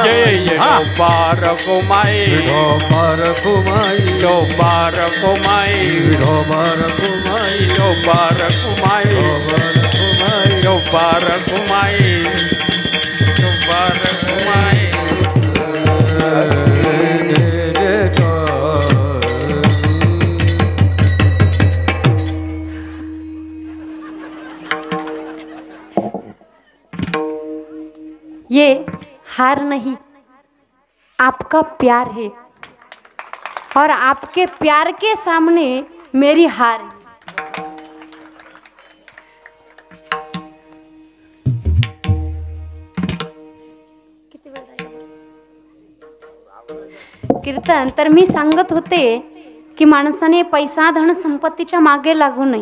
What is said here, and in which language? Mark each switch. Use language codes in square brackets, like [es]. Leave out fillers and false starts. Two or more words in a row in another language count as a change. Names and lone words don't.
[mr] जय विठोबा रखुमाई विठोबा रखुमाई विठोबा रखुमाई विठोबा रखुमाई विठोबा रखुमाई विठोबा रखुमाई विठोबा रखुमाई [hi] ये हार नहीं, आपका प्यार है और आपके प्यार के सामने मेरी हार है। [mr] कीर्तन तर मी सांगत होते की माणसाने पैसा धन संपत्तीच्या मागे लागू नये.